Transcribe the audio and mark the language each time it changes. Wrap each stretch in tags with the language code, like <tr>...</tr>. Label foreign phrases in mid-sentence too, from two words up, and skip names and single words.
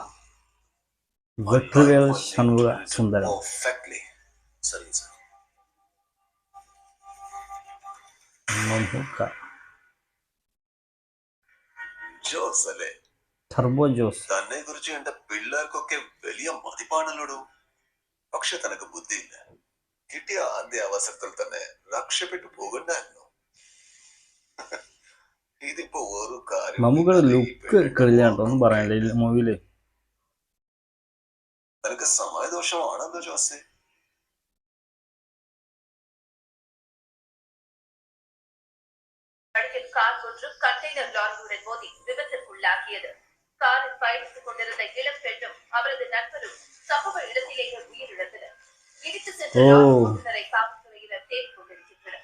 <ta>வெற்றிவேல் சண்முக சுந்தரம். Perfectly. சரிங்க சார்.</ta> <ml>മമ്മൂക്ക ജോസ് അല്ലേ? ടർബോ ജോസ്. തന്നെ കുറിച്ച് എന്റെ പിള്ളേർക്കൊക്കെ വലിയ മതിപ്പാണല്ലോടോ. പക്ഷെ തനക്ക് ബുദ്ധിയില്ല. കിട്ടിയ ആദ്യ അവസരത്തിൽ തന്നെ രക്ഷപ്പെട്ടു പോകണ്ടായിരുന്നു. ഇതിപ്പോ ഒരു കാര്യം. മമ്മൂക്കയുടെ ലുക്ക് കളിയാണ്ടോ ഒന്നും പറയാനില്ല ഈ മൂവിയില്. തനക്ക് സമയദോഷമാണല്ലോ ജോസെ.</ml> <ta>கார் ஒன்று கண்டெய்னர் லாரியுடன் மோதி விபத்திற்குள்ளாகியது. காரில் பயணித்துக் கொண்டிருந்த இளம் பெண்ணும் அவரது நண்பரும் சம்பவ இடத்திலேயே உயிரிழந்தனர். இடித்து சென்ற லாரி காவல்துறையினர் தேடிக் கொண்டிருக்கின்றனர்.</ta>